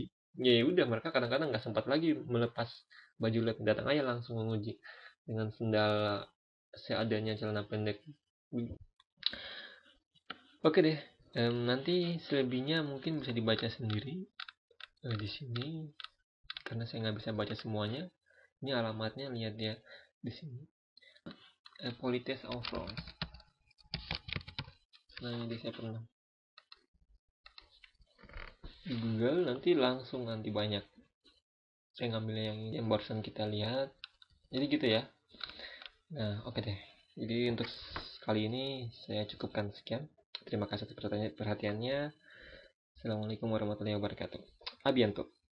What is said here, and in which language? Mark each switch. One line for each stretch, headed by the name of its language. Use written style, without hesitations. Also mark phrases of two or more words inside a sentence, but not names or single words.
Indonesian: Ya udah, mereka kadang-kadang nggak sempat lagi melepas baju lab, datang aja langsung menguji dengan sendal seadanya, celana pendek. Oke deh, nanti selebihnya mungkin bisa dibaca sendiri di sini, karena saya nggak bisa baca semuanya. Ini alamatnya, lihat ya di sini.
French: Politesse en France.
Indonesian: Nah ini saya pernah di Google, nanti langsung nanti banyak. Saya ngambil yang barusan kita lihat. Jadi gitu ya. Nah oke deh. Jadi untuk kali ini saya cukupkan sekian. Terima kasih atas perhatiannya.
Arabic: السلام عليكم ورحمة الله وبركاته.
French: A bientôt.